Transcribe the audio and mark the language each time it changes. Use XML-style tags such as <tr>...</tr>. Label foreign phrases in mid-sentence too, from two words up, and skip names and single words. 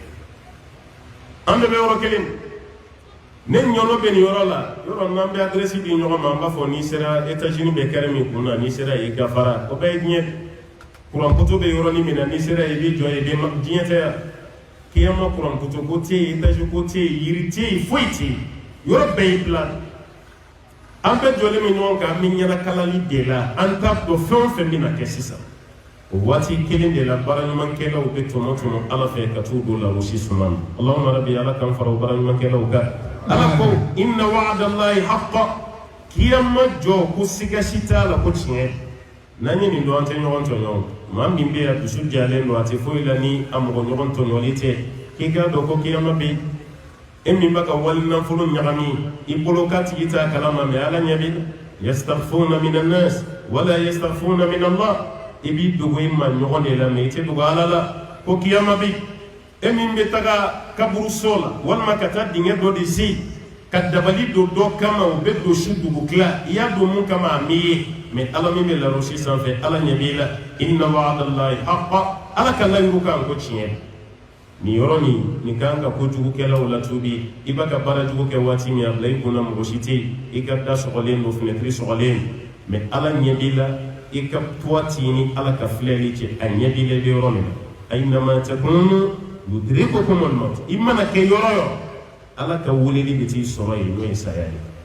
<bm>na an bɛɛ bɛ yɔrɔ kelen ne ɲɔnɔ bɛ nin yɔrɔ la yɔrɔ n'an bɛ adresi di ɲɔgɔn ma an b'a fɔ n'i sera etazini bɛ kɛrɛ min kun na n'i sera yen gafara o bɛɛ ye diɲɛ kurankutu bɛ yɔrɔnin min na n'i sera yen i bɛ jɔ yen diɲɛ tɛ yan kiyama kurankutu ko tɛ yen etazi ko tɛ yen yiri tɛ yen foyi tɛ yen yɔrɔ bɛɛ y'i bila an bɛɛ jɔlen bɛ ɲɔgɔn kan an bɛ ɲɛnakalali de la an t'a dɔn fɛn o fɛn bɛ na kɛ sisan o waati kelen de la baaraɲumankɛlaw bɛ tɔmɔ ala fɛ ka t'u don larosi suma na</bm> <ar>اللهم ربي</ar> <bm>ala k'an fara o baaraɲumankɛlaw kan ala ko</bm> <ar>إن وعد الله حق</ar> <bm>kiyama jɔ ko siga si t'a la ko tiɲɛ n'an ye nin dɔn an tɛ ɲɔgɔn tɔɲɔ maa min bɛ yan dusu jalen don a tɛ foyi la ni a mɔgɔ ɲɔgɔn tɔɲɔli tɛ k'i k'a dɔn ko kiyama bɛ yen e min bɛ ka wali nafolo ɲagami i bolo k'a tigi t'a kalama mɛ ala ɲɛ b'i la</bm> <ar>يستخفون من الناس ولا يستخفون من الله</ar> <bm>i b'i dogo i ma ɲɔgɔn de la mɛ i tɛ dogo ala la ko kiyama bɛ yen e min bɛ taga kaburu so la walima ka taa dingɛ dɔ de sen ka dabali don dɔ kama o bɛ don su dugu tila i y'a don mun kama a m'i ye mɛ ala min bɛ larosi sanfɛ ala ɲɛ b'i la</bm> <ar>إن وعد الله حق</ar> <bm>ala ka layiru kan ko tiɲɛ nin yɔrɔ nin kan ka kojugukɛlaw latubi i b'a ka baara jugu kɛ waati min a bila i kunna mɔgɔ si tɛ yen i ka da sɔgɔlen don fenɛtiri sɔgɔlen mɛ ala ɲɛ b'i la i ka puwa ni ala ka filɛli cɛ a ɲɛ b'i la i bɛ yɔrɔ min na</bm> <ar>أينما تكونوا يدرككم الموت</ar> <bm>i mana kɛ yɔrɔ o yɔrɔ ala ka weleli bɛ t'i sɔrɔ yen n'o ye saya ye</bm>